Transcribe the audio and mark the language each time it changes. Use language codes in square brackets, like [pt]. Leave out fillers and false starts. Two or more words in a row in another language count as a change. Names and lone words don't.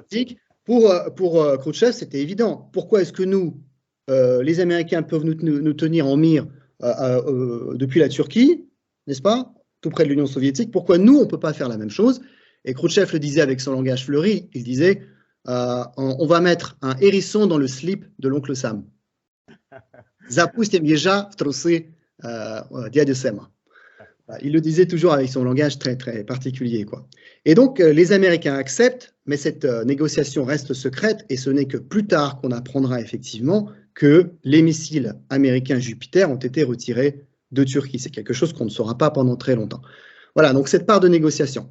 [fr] Pour Khrouchtchev, c'était évident. Pourquoi est-ce que nous, les Américains, peuvent nous tenir en mire depuis la Turquie, n'est-ce pas, tout près de l'Union soviétique? Pourquoi nous, on ne peut pas faire la même chose? Et Khrouchtchev le disait avec son langage fleuri, il disait on va mettre un hérisson dans le slip de l'oncle Sam. [ru] Запустим ежа в трусы дяди Сэма. [fr] Il le disait toujours avec son langage très, très particulier, quoi. Et donc, les Américains acceptent, mais cette négociation reste secrète, et ce n'est que plus tard qu'on apprendra effectivement que les missiles américains Jupiter ont été retirés de Turquie. C'est quelque chose qu'on ne saura pas pendant très longtemps. Voilà, donc cette part de négociation.